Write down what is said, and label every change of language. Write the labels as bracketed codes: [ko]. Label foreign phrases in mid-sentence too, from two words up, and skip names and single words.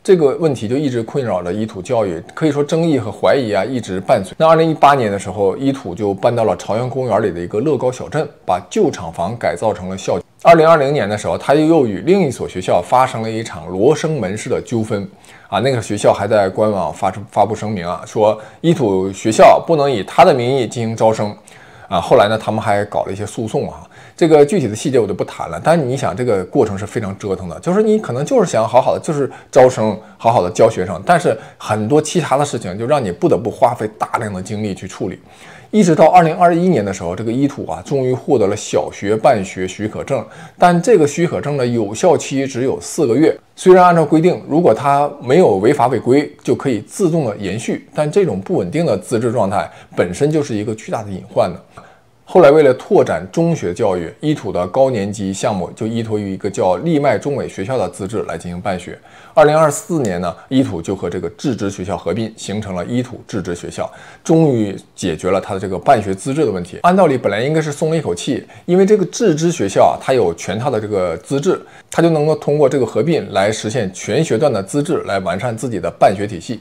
[zh] 這個問題就一直困擾着稀土教育，可以說爭議和懷疑啊一直伴隨。那2018年的時候，稀土就搬到了朝陽公園裡的一個樂高小鎮，把舊廠房改造成了校。2020年的時候，他又與另一所學校發生了一場羅生门式的糾紛啊，那個學校還在官網發布聲明啊，說稀土學校不能以他的名義进行招生啊。後來呢，他們還搞了一些訴訟啊。這個具體的細節我就不談了，但是你想這個過程是非常折騰的，就是你可能就是想好好的就是招生，好好的教學生，但是很多其他的事情就让你不得不花費大量的精力去處理。一直到2021年的時候，这個稀土啊終於獲得了小學辦學許可證，但這個許可證的有效期只有4個月。雖然按照規定，如果它沒有違法違規，就可以自動的延續，但這種不穩定的資質狀態本身就是一個巨大的隱患的。後來，為了拓展中學教育，伊土的高年級项目就依托于一個叫立邁中美學校的資質來進行辦學。2024年呢，伊土就和這個自治學校合併，形成了伊土自治學校，終於解決了它的這個辦學資質的問題。按道理本來應該是鬆了一口氣，因為這個自治學校它有全套的這個資質，它就能夠通過這個合併來實現全學段的資質，來完善自己的辦學體系。